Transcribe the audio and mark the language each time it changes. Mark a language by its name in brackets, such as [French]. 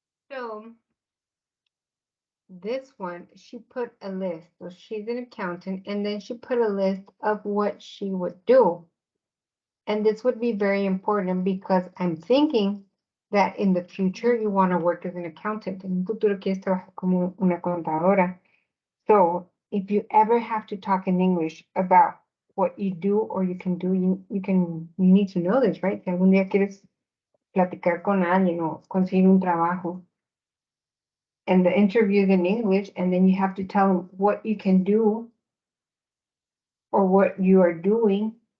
[English] So this one, she put a list. So she's an accountant, and then she put a list of what she would do. And this would be very important because I'm thinking that in the future you want to work as an accountant. [Spanish] En un futuro quieres trabajar como una contadora. [English] So if you ever have to talk in English about what you do or you can do, you need to know this, right? [Spanish] Si algún día quieres platicar con alguien o conseguir un trabajo, [English] and the interview is in English, and then you have to tell them what you can do or what you are doing.